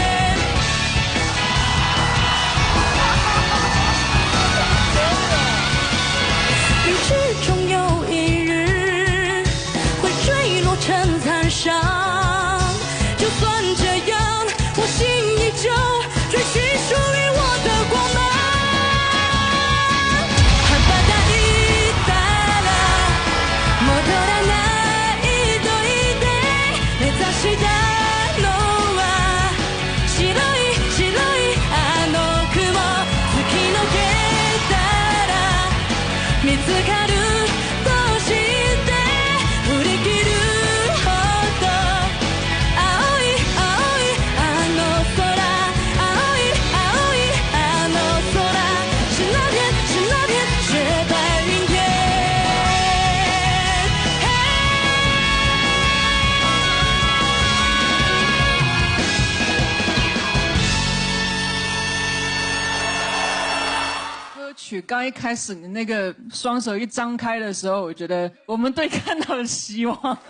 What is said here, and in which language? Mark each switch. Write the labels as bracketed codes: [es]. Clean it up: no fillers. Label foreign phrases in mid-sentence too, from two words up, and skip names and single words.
[zh] 云之中有一日会坠落成残伤，就算这样，我心依旧追寻属于我的光芒。 [ja] ハバタイたら戻らないと言って目指したのは白いあの雲、突き抜けたら見つかると知って振り切るほど青いあの空、青いあの空、 [zh] 是那片雪白云天。歌曲刚一开始你那个双手一张开的时候，我觉得我们队看到了希望。